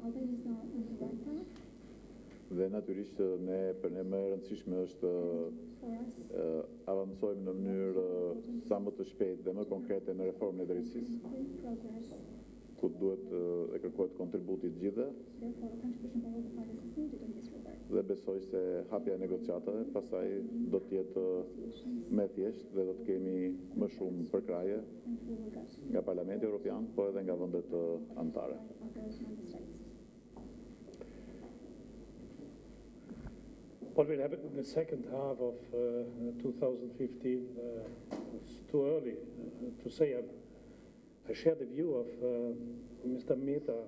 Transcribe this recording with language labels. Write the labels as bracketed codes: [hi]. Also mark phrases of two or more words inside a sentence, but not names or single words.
[sq] Dhe natyrisht për ne më e rëndësishme është avancojmë në mënyrë sa më të shpejtë dhe më konkrete në reformën e drejtësisë, ku duhet e kërkohet kontributi të gjithëve. Dhe besoj se hapja e negociatave pastaj do të jetë më thjeshtë dhe do të kemi më shumë përkraje nga Parlamenti Evropian, po edhe nga vendet anëtare. [en] What will happen in the second half of 2015 is too early to say. I share the view of Mr. Meta.